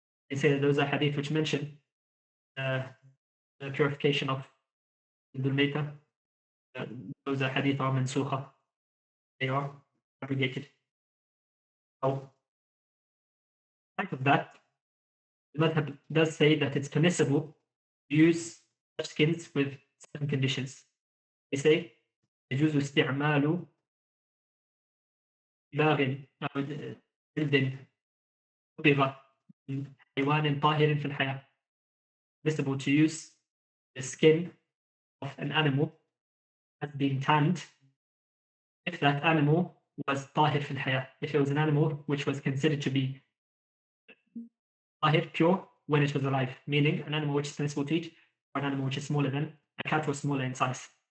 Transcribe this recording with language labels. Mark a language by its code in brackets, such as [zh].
[en] They say that those are hadith which mention the purification of jild al-mayta. Those are hadith are mansukha. They are abrogated. So, type of that, the madhab does say that it's permissible to use such skins with certain conditions. [ar] They say يجوز استعمال باغ أو جلد صبغ من حيوان طاهر في الحياة. [en] Permissible to use the skin of an animal as being tanned if that animal was tahir fil hayah, if it was an animal which was considered to be tahir, pure, when it was alive, meaning an animal which is permissible to eat, or an animal which is smaller than a cat or smaller in size.